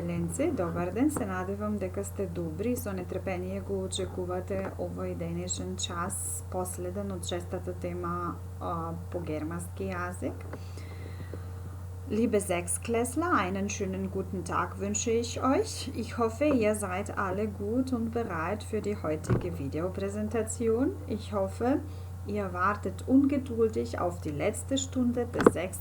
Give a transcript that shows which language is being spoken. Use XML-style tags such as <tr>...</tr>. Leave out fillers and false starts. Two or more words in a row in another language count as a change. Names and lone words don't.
<mk>ученици, добар ден, се надевам дека сте добри и со нетрпение го очекувате овој денешен час, последен од шестата тема по германски јазик.</mk> <de>Liebe Sechsklässler, einen schönen guten Tag wünsche ich euch. Ich hoffe, ihr seid alle gut und bereit für die heutige Videopräsentation. Ich hoffe, ihr wartet ungeduldig auf die letzte Stunde des 6.</de>